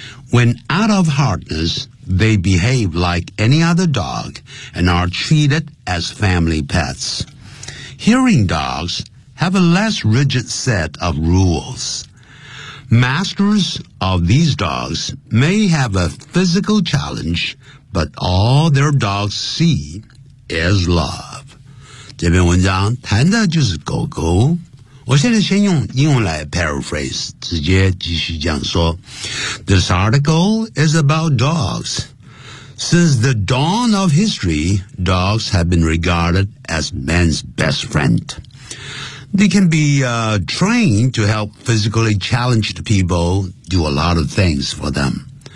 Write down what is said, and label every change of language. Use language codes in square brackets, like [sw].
[en] When out of harness, they behave like any other dog and are treated as family pets. Hearing dogs have a less rigid set of rules. Masters of these dogs may have a physical challenge, but all their dogs see is love. [zh] 这篇文章谈的就是狗狗。我现在先用英文来 paraphrase, 直接继续讲说。 [en] This article is about dogs. Since the dawn of history, dogs have been regarded as man's best friend. They can be, trained to help physically challenged people do a lot of things for them.